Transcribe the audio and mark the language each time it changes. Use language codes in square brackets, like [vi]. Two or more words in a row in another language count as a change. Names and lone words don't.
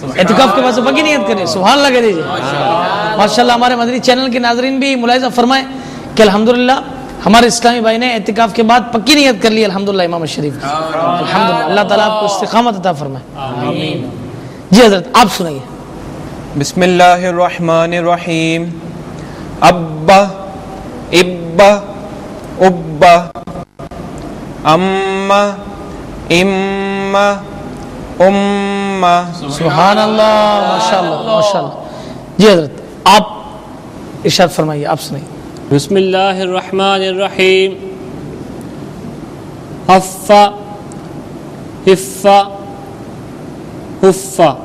[ur] اعتکاف کے بعد سے پکی نیت کریے [ar] سبحان اللہ [ur] کہہ دیجیے ماشاءاللہ ہمارے مدنی چینل کے ناظرین بھی ملاحظہ فرمائیں کہ الحمدللہ ہمارے اسلامی بھائی نے اعتکاف کے بعد پکی نیت کر لی الحمدللہ امام شریف الحمدللہ اللہ تعالیٰ آپ کو استقامت عطا فرمائے جی حضرت آپ سنائیے [ar] بسم اللہ الرحمن الرحیم ابا ابا ابا اما اما اما سبحان اللہ [ur] ماشاءاللہ ماشاءاللہ جی حضرت آپ ارشاد فرمائیے آپ سنائیے [ar] بسم اللہ الرحمن الرحیم حفا حفا حفا